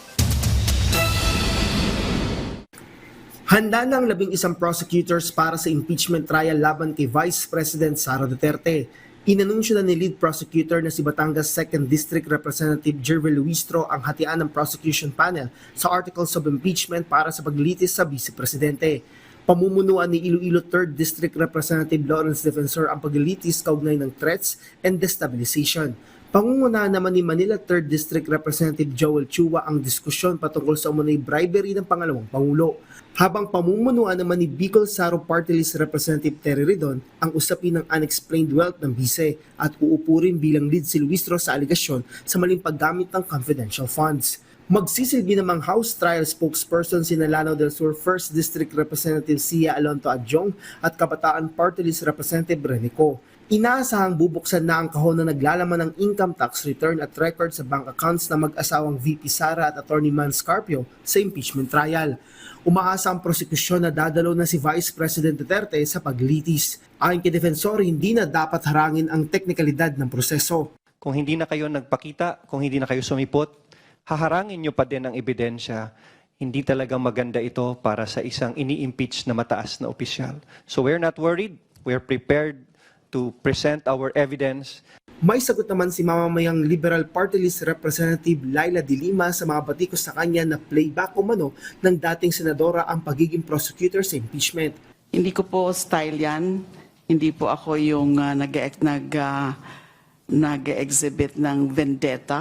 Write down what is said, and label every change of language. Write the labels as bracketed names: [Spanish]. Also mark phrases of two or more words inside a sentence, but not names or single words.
[Filipino] Handa na ang 11 prosecutors para sa [English] impeachment trial [Filipino] laban kay Vice President Sara Duterte. Inanunsyo na ni [English] Lead Prosecutor [Filipino] na si Batangas 2nd District Representative Jervel Luistro ang hatian ng [English] prosecution panel [Filipino] sa [English] Articles of Impeachment [Filipino] para sa paglilitis sa Vice Presidente. Pamumunuan ni Iloilo 3rd District Representative Lawrence Defensor ang paglilitis kaugnay ng [English] threats and destabilization. [Filipino] Pangungunahan naman ni Manila 3rd District Representative Joel Chua ang diskusyon patungkol sa umunoy bribery ng pangalawang Pangulo. Habang pamumunuan naman ni Bicol Saro Party List Representative Terry Ridon ang usapin ng [English] unexplained wealth [Filipino] ng bise at uupo rin bilang lead si Luistro sa aligasyon sa maling paggamit ng [English] confidential funds. [Filipino] Magsisilbi namang [English] House Trial Spokesperson [Filipino] si Lanao del Sur 1st District Representative Sia Alonto Adjong at Kabataan Party List Representative Renico. Inaasahang bubuksan na ang kahon na naglalaman ng [English] income tax return [Filipino] at record sa [English] bank accounts [Filipino] na mag-asawang VP Sara at Attorney Man Scarpio sa [English] impeachment trial. [Filipino] Umaasa ang prosekusyon na dadalo na si Vice President Duterte sa paglilitis. Ayon kay Defensor, hindi na dapat harangin ang teknikalidad ng proseso. Kung hindi na kayo nagpakita, kung hindi na kayo sumipot, haharangin nyo pa din ang ebidensya. Hindi talaga maganda ito para sa isang ini-impeach na mataas na opisyal. [English] So we're not worried. We're prepared to present our evidence. [Filipino] May sagot naman si mamamayang Liberal Party List Representative Laila De Lima sa mga batikos sa kanya na playback umano ng dating senadora ang pagiging prosecutor sa impeachment. Hindi ko po style yan. Hindi po ako yung nag-exhibit ng vendetta.